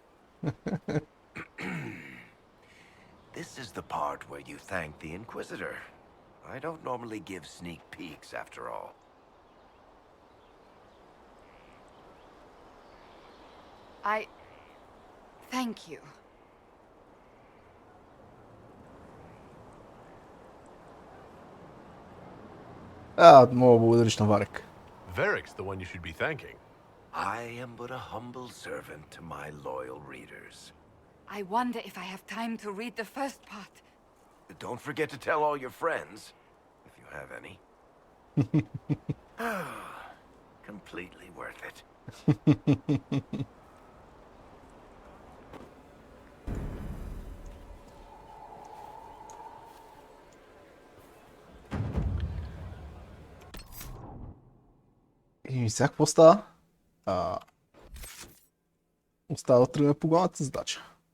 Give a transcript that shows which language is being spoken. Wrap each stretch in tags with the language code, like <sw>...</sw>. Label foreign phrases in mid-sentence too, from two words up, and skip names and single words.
<en>This is the part where you thank the Inquisitor. I don't normally give sneak peeks, after all. Thank you.</en> <bg>Мога благодариш на Варик.</bg> <en>Varric's the one you should be thanking. I am but a humble servant to my loyal readers. I wonder if I have time to read the first part. Don't forget to tell all your friends, if you have any. Completely worth it.</en> <bg>И сега какво става? Остава да тръгне по главната задача.</bg>